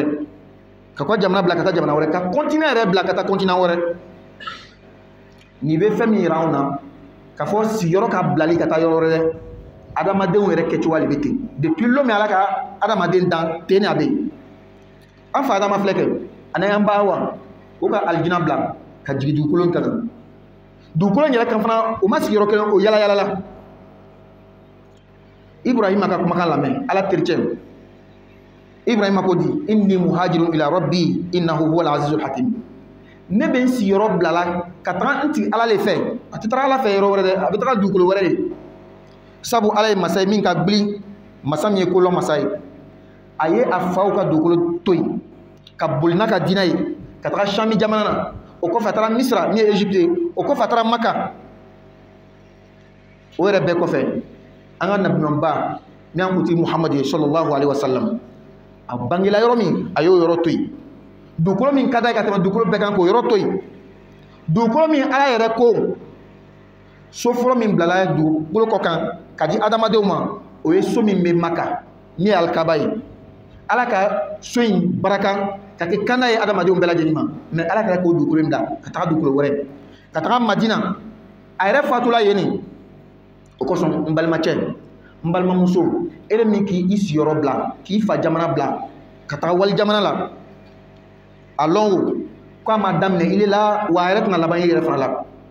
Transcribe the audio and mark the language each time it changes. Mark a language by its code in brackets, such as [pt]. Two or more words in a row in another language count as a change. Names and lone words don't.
[bm] wɛrɛ ka ko jamana bila ka taa jamana wɛrɛ ka continent yɛrɛ bila ka taa continent wɛrɛ nin bɛ fɛn min yira anw na k'a fɔ sigiyɔrɔ ka bilali ka taa yɔrɔ wɛrɛ adamadenw yɛrɛ kɛcogo de bɛ ten depuis lon min ala ka adamaden dan ten a bɛ yen an fa adama filɛ kɛ ani an ba wa o ka alijina bila ka jigin dugukolo kan kan dugukolo yɛrɛ kan fana o ma sigiyɔrɔ kelen o yala yala la Ibrahima ka kumakan lamɛn ala tericɛ Ibrahima ko di [ar] إني مهاجر إلى ربي إنه هو العزيز الحكيم [bm] ne bɛ n sigiyɔrɔ bilala ka taga n tigi ala le fɛ a tɛ taga ala fɛ yɔrɔ wɛrɛ dɛ a bɛ taga dugukolo wɛrɛ de sabu ala ye masa ye min ka gili masa min ye kolɔn masa ye a ye a faw ka dugukolo to yen ka boli n'a ka diinɛ ye ka taga Sami jamana na o kɔfɛ a taara Misira min ye Egypte ye o kɔfɛ a taara Maka o yɛrɛ bɛɛ kɔfɛ an ka nabiɲumanba ni an ko ti Muhamadu ye [ar] صلى الله عليه وسلم [bm] a bangela yɔrɔ min a y'o yɔrɔ to yen dugukolo min ka d'a ye ka tɛmɛ dugukolo bɛɛ kan k'o yɔrɔ to yen dugukolo min ala yɛrɛ ko so fɔlɔ min bilala dugukolo kɔ kan ka di adamadenw ma o ye so min bɛ Maka min ye alikaba ye ala ka so in baraka ka kɛ kanda ye adamadenw bɛɛ lajɛlen ma mais ala kɛra k'o dugukolo in da ka taga dugukolo wɛrɛ ka taga Madina a yɛrɛ fatula yen nin o kosɔn n balimacɛ n balimamuso e de min k'i sigiyɔrɔ bila k'i fa jamana bila ka taga wali jamana la a lɔn o ko a ma daminɛ ile la wa a yɛrɛ tɛna laban i yɛrɛ fana la